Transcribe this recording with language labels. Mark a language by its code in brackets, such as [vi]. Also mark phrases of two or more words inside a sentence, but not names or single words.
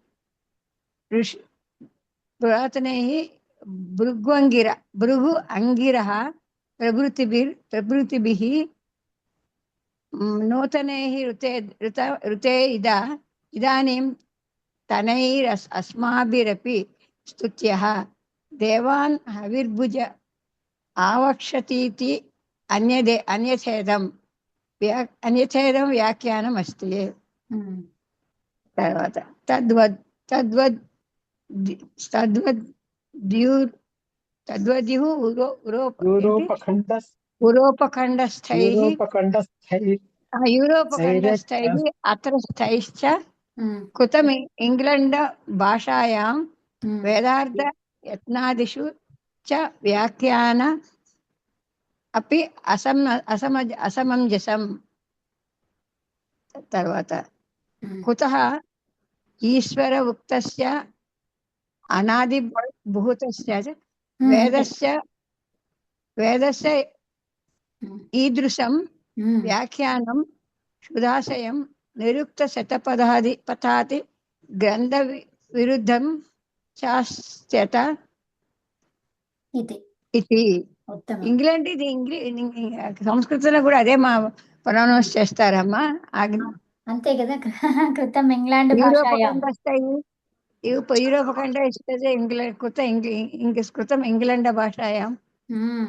[sa] भृगु अंगिरः प्रभृतिभिः नूतनैः ऋते इदानीं तनैरस्माभिरपि स्तुत्यः देवान् हविर्भुज आवक्षतीति अन्यथेदं व्याख्यानम् अस्ति ఉమ్, తర్వాత तद्वद्युः यूरोपखण्डस्थैः अत्रस्थैश्च ఉమ్, कृतम् इंग्लैण्ड भाषायां ఉమ్. वेदार्थ यत्नादिषु च व्याख्यान अपि असमञ्जसम् తర్వాత ఉమ్. कुतः ईश्वर उक्तस्य अनादिभूतस्य वेदस्य ईदृशं ఉమ్. व्याख्यानं सुदाशयं निरुक्तशतपथाति ग्रन्थविरुद्धं चास्त्यत [te] ఇది [sa] इति [te] ఉత్తమం. ఇంగ్లాండ్ ఇది సంస్కృతంలో కూడా అదే మా ప్రొనౌన్స్ చేస్తారమ్మా. అంతే కదా. [sa] కృతం ఇంగ్లాండ్ భాషాయాం. [te] యూరోపఖండ ఇస్తుంది [sa] కృతం ఇంగ్లాండ్ భాషాయాం. ఉమ్.